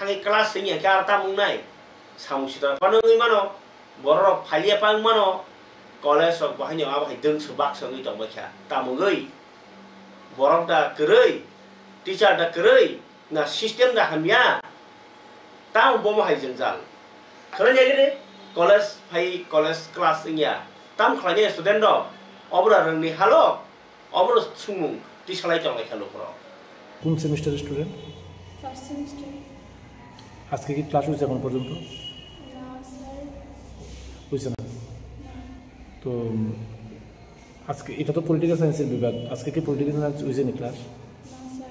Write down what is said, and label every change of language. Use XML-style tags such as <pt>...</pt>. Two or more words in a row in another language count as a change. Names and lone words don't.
<trp>thangi class singya ka ta mungnai samusita panoi mano borok phalia pang mano college of bahanya abai deung subak sangi tongbakia tamugoi borok da kerei teacher da kerei na system da hamya tao bomo hai jengjal khare gere college phai college class ingya tam khlane student do obra rangni halo obra sumung ti salai tongai khalo pro</trp> <bn>কোন সেমিস্টারের স্টুডেন্ট ফার্স্ট সেমিস্টার আজকে কি ক্লাস হয়েছে এখন পর্যন্ত না স্যার হয়েছে না তো আজকে এটা তো পলিটিক্যাল সায়েন্সের বিভাগ আজকে কি পলিটিক্যাল সায়েন্স হয়েছে না ক্লাস না স্যার</bn>